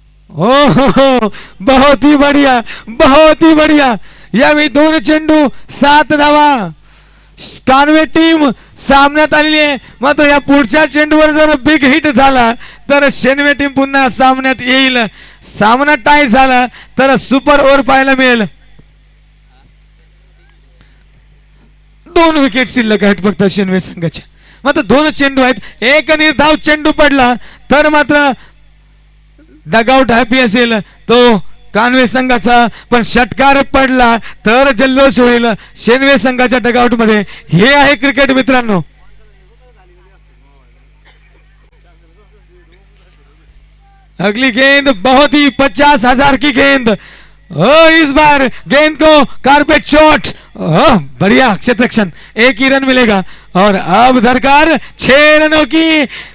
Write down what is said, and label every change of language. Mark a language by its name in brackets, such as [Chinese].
[Hindi] हो बहुत ही बढ़िया, बहुत ही बढ़िया. [Marathi] यावेळी 2 चेंडू 7 धावा. कानवे टीम सामन्यात आलेली आहे. मात्र या पुढच्या चेंडूवर जर बिग हिट झाला तर शेनवे टीम पुन्हा सामन्यात येईल. सामना टाय झाला तर सुपर ओव्हर पाहायला मिळेल. 2 विकेट शिल्लक आहेत फक्त शेनवे संघाच्या. मात्र 2 चेंडू आहेत. एक निर्धाव चेंडू पडला तर मात्र डगआउट हॅपी असेल तो कानवे संघाचा. पण षटकार पडला तर जल्लोष होईल शेनवे संघाच्या डगआउट मध्ये. हे आहे क्रिकेट मित्रांनो. [Hindi] अगली गेंद बहुत ही 50,000 की गेंद. इस बार गेंद को कारपेट शॉट. बढ़िया क्षेत्ररक्षण. 1 ही रन मिलेगा और अब दरकार 6 रनों की.